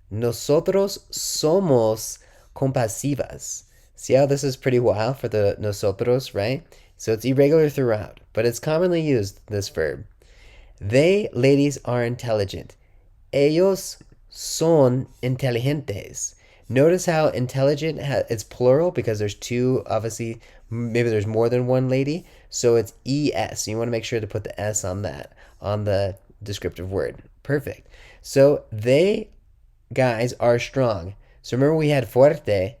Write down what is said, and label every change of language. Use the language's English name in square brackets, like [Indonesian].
[Spanish] Nosotros somos compasivas. [English] See how this is pretty wild for the nosotros, right? So it's irregular throughout, but it's commonly used, this verb. They, ladies, are intelligent. [Spanish] Ellos son inteligentes. [English] Notice how intelligent it's plural because there's two, obviously, maybe there's more than one lady. So it's ES. You want to make sure to put the S on that, on the descriptive word. Perfect. So they, guys, are strong. So remember we had fuerte.